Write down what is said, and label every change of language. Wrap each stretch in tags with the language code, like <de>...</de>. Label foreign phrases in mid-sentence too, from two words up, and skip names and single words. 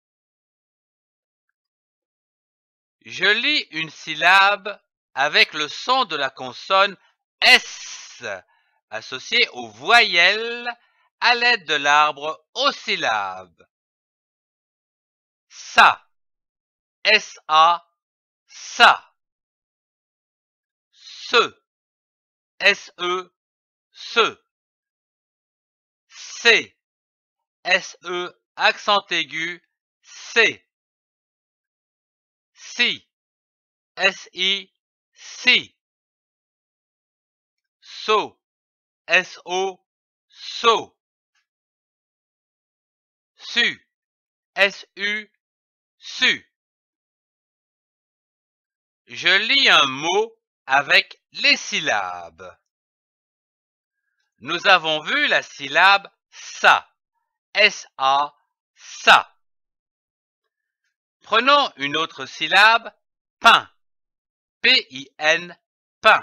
<fr>Je lis une syllabe avec le son de la consonne S associée aux voyelles à l'aide de l'arbre aux syllabes. Ça. S-A. Ça. Se. S-E. Se. C. S-E accent aigu. C. Si. S-I. Si. So. S-O. So. Su. S-U. Su. Je lis un mot avec les syllabes. Nous avons vu la syllabe ça. S-A. Ça. Prenons une autre syllabe, pain. P-I-N. Pain.</fr>